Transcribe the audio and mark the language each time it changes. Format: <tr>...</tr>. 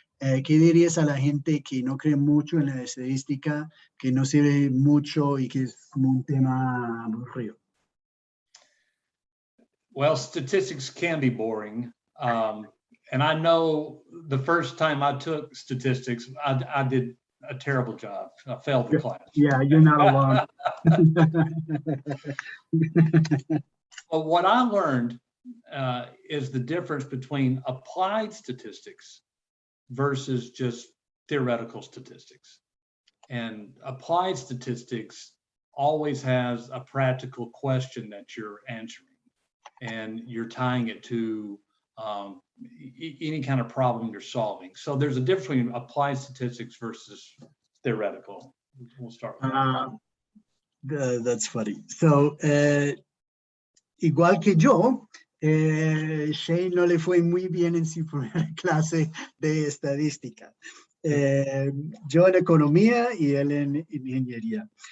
<es>¿Qué dirías a la gente que no cree mucho en la estadística, que no sirve mucho y que es como un tema aburrido?</es> <en>Well, statistics can be boring. And I know the first time I took statistics, I did a terrible job. I failed the class. Yeah, you're not alone. But what I learned is the difference between applied statistics versus just theoretical statistics. And applied statistics always has a practical question that you're answering, and you're tying it to any kind of problem you're solving. So there's a difference between applied statistics versus theoretical. We'll start with that. That's funny.</en> <es>So, igual que yo, Shane no le fue muy bien en su primera clase de estadística. Yo en economía y él en ingeniería.</es>